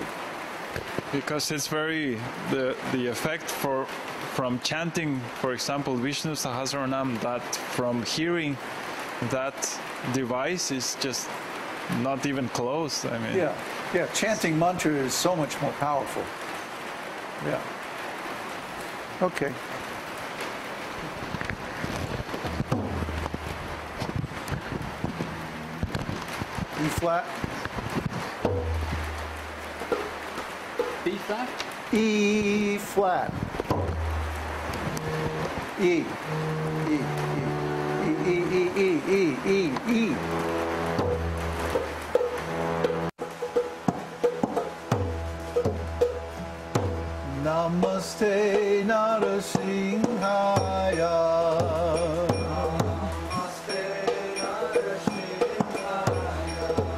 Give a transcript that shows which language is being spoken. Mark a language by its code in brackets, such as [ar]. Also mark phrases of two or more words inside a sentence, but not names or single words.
[en] Because it's very, the effect from chanting, for example, Vishnu Sahasranam, that from hearing that device is just not even close. I mean, yeah, chanting mantra is so much more powerful. Yeah. Okay. E flat. B flat? E flat. E. E. E. E. E. E. E. E. [sa] Namaste Narasimhaya. Namaste Narasimhaya.